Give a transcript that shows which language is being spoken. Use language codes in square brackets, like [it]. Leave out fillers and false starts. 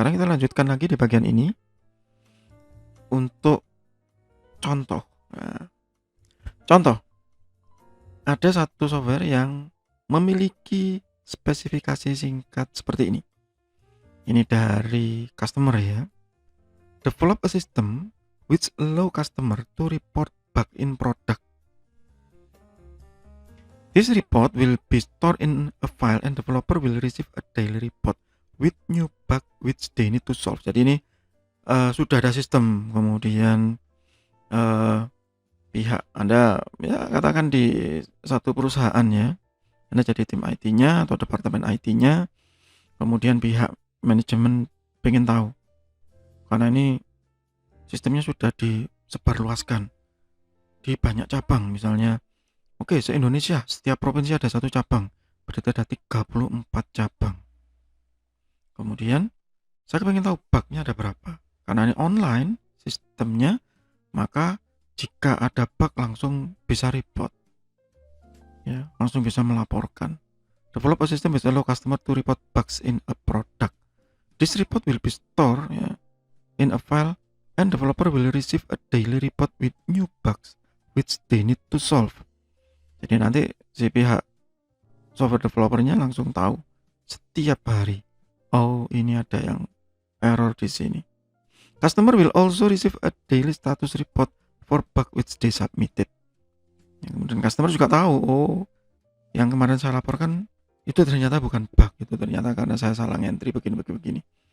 [id] Sekarang kita lanjutkan lagi di bagian ini untuk contoh. Nah, contoh, ada satu software yang memiliki spesifikasi singkat seperti ini. Ini dari customer, ya. [en] Develop a system which allow customer to report bug in product. This report will be stored in a file and developer will receive a daily report with new bug which they need to solve. [id] Jadi ini sudah ada sistem, kemudian pihak Anda, ya katakan di satu perusahaan, ya, Anda jadi tim IT-nya atau departemen IT-nya, kemudian pihak manajemen pengen tahu, karena ini sistemnya sudah disebarluaskan di banyak cabang, misalnya se-Indonesia setiap provinsi ada satu cabang, berarti ada 34 cabang. Kemudian saya pengen tahu bugnya ada berapa, karena ini online sistemnya, maka jika ada bug langsung bisa report, ya, langsung bisa melaporkan. [en] Develop a system which allow customer to report bugs in a product. This report will be stored, ya, in a file and developer will receive a daily report with new bugs which they need to solve. [id] Jadi nanti si pihak software developernya langsung tahu setiap hari, oh ini ada yang error di sini. [en] Customer will also receive a daily status report for bug which they submitted. [id] Ya, kemudian customer juga tahu, oh yang kemarin saya laporkan itu ternyata bukan bug, itu ternyata karena saya salah entry begini.